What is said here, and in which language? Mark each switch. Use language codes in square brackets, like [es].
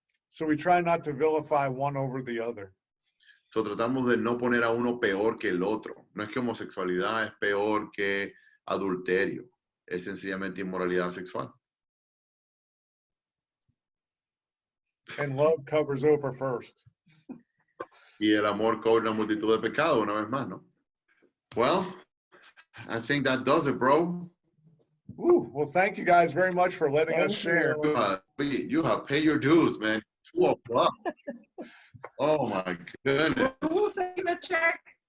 [en] So we try not to vilify one over the other. [es] So tratamos de no poner a uno peor que el otro. No es que homosexualidad es peor que adulterio, es sencillamente inmoralidad sexual. [en] And love covers over first. [es] Y el amor cubre una multitud de pecados, una vez más, ¿no? [en] Well, I think that does it, bro. Ooh, well, thank you guys very much for letting us share. You have paid your dues, man. 2 o'clock. Oh my goodness. Who's sending a check?